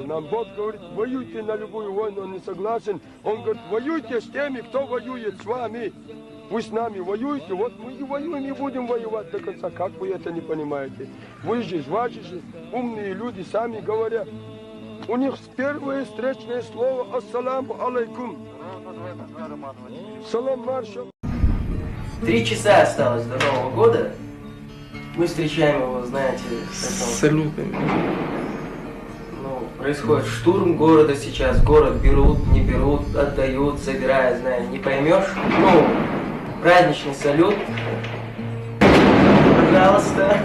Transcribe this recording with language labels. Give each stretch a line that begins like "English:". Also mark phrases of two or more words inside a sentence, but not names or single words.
Russian: Нам Бог говорит, воюйте на любую войну, он не согласен. Он говорит, воюйте с теми, кто воюет с вами. Вы с нами воюете, вот мы и воюем, и будем воевать до конца. Как вы это не понимаете? Вы же, ваши же умные люди сами говорят. У них первое встречное слово
Arabic: «السلام عليكم».
Russian: Салам маршал. 3 часа осталось до Нового года. Мы встречаем его, знаете, с салютами. Происходит штурм города сейчас. Город берут, не берут, отдают, собирают, знаешь, не поймешь. Праздничный салют. Пожалуйста.